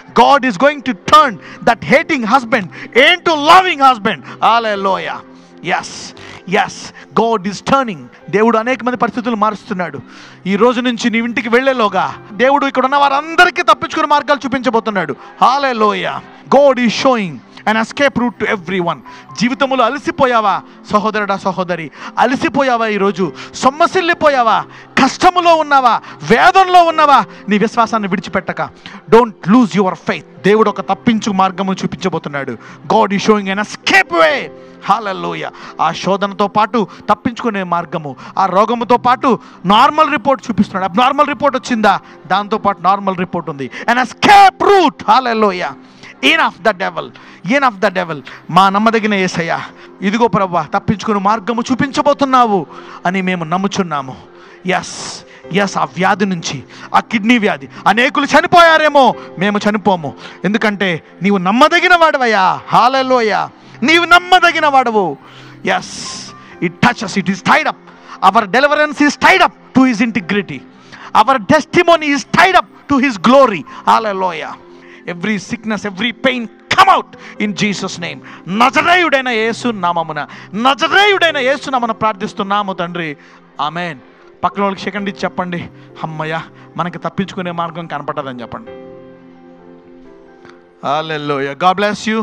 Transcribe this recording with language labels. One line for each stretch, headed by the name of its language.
English: God is going to turn that hating husband into loving husband. Hallelujah. Yes yes, God is turning.
Telugu: దేవుడు అనేక మంది పరిస్థితులు మారుస్తున్నాడు. ఈ రోజు నుంచి నీ ఇంటికి వెళ్ళేలోగా దేవుడు ఇక్కడ ఉన్న వారందరికీ తప్పించుకునే మార్గాలు చూపించబోతున్నాడు. హల్లెలూయా.
English: God is showing an escape route to everyone.
Telugu: జీవితంలో అలసిపోయావా సహోదరుడా, సహోదరి? అలసిపోయావా? ఈరోజు సొమ్మసిల్లిపోయావా? కష్టములో ఉన్నావా? వేదనలో ఉన్నావా? నీ విశ్వాసాన్ని విడిచిపెట్టక,
English: Don't lose your faith.
Telugu: దేవుడు ఒక తప్పించు మార్గము చూపించబోతున్నాడు.
English: God is showing an escape way.
Telugu: హల్లెలూయా. ఆ శోధనతో పాటు తప్పించుకునే మార్గము, ఆ రోగముతో పాటు నార్మల్ రిపోర్ట్ చూపిస్తున్నాడు. అబ్నార్మల్ రిపోర్ట్ వచ్చిందా, దాంతోపాటు నార్మల్ రిపోర్ట్ ఉంది.
English: an escape route.
Telugu: Hallelujah.
English: Enough the devil, enough the devil.
Telugu: మా నమ్మదగిన యేసయ్య, ఇదిగో ప్రభువా తప్పించుకుని మార్గము చూపించబోతున్నావు అని మేము నమ్ముచున్నాము. ఎస్ ఎస్, ఆ వ్యాధి నుంచి, ఆ కిడ్నీ వ్యాధి, అనేకులు చనిపోయారేమో, మేము చనిపోము. ఎందుకంటే నీవు నమ్మదగిన వాడవయ్యా. హల్లెలూయా. నీవు నమ్మదగిన వాడవు.
English: Yes, it touches, it is tied up. Our deliverance is tied up to his integrity. Our testimony is tied up to his glory.
Telugu: Hallelujah.
English: Every sickness, every pain come out in Jesus name.
Telugu: నజరేయుడైన యేసు నామమున, నజరేయుడైన యేసు నామమున ప్రార్థిస్తున్నాము తండ్రి. ఆమేన్. పక్కన వాళ్ళకి second ఇచ్చి చెప్పండి, అమ్మయ్య మనకి తప్పించుకునే మార్గం కనపడదని చెప్పండి. హల్లెలూయా.
English: God bless you.